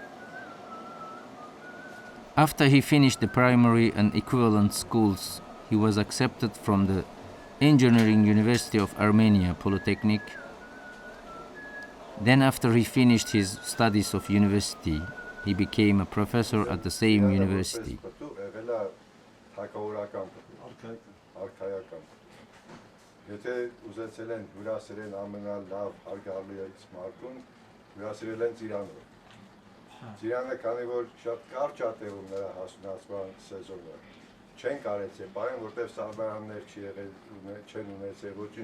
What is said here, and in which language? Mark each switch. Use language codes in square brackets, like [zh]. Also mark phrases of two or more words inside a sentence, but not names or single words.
[en] After he finished the primary and equivalent schools, he was accepted from the Engineering University of Armenia Polytechnic. Then after he finished his studies of university, he became a professor at the same university. [hy] Ծիրանը քանի որ շատ կարճ է տևում նրա հասունացման սեզոնը, չեն կարեցել պահեն, որտեղ սարբարաններ չի եղել, չեն ունեցել, ոչինչ